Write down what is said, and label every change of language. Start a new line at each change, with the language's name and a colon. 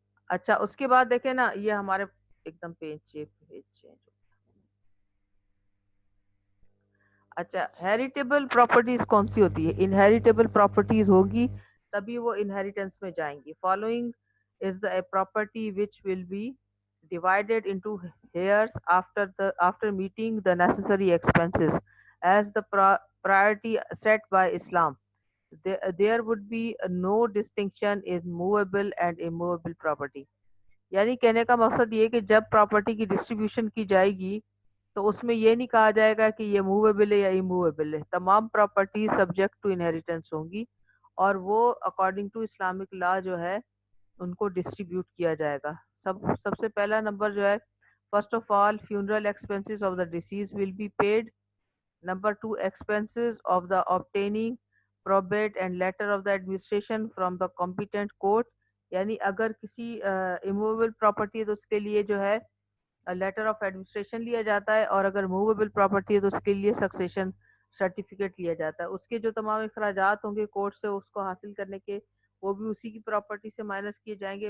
Urdu: اچھا, اس کے بعد دیکھیں نا, یہ ہمارے ایک دم پیج چینج. اچھا, ہیریٹیبل پراپرٹیز کون سی ہوتی ہے؟ انہیریٹیبل پراپرٹیز ہوگی تبھی وہ انہیریٹنس میں جائیں گی.
English: Following is the property which will be divided into heirs after meeting the necessary expenses as the priority set by Islam. There would be no distinction in movable and immovable property.
Urdu: یعنی کہنے کا مقصد یہ کہ جب property کی distribution کی جائے گی تو اس میں یہ نہیں کہا جائے گا کہ یہ موویبل ہے یا اموویبل ہے. تمام پراپرٹی
English: subject to inheritance
Urdu: ہوں گی اور وہ
English: according to Islamic law
Urdu: جو ہے ان کو ڈسٹریبیوٹ کیا جائے گا. سب سے پہلا نمبر جو ہے,
English: First of all funeral expenses of the deceased will be paid. Number 2, expenses of the obtaining probate and letter of the administration from the competent court.
Urdu: یعنی اگر کسی اموویبل پراپرٹی ہے تو اس کے لیے جو ہے لیٹر آف ایڈمنسٹریشن لیا جاتا ہے, اور اگر موویبل پراپرٹی ہے تو اس کے لیے سکسیشن سرٹیفکیٹ لیا جاتا ہے. اس کے جو تمام اخراجات ہوں گے کورٹ سے اس کو حاصل کرنے کے وہ بھی اسی کی پراپرٹی سے مائنس کیے جائیں گے.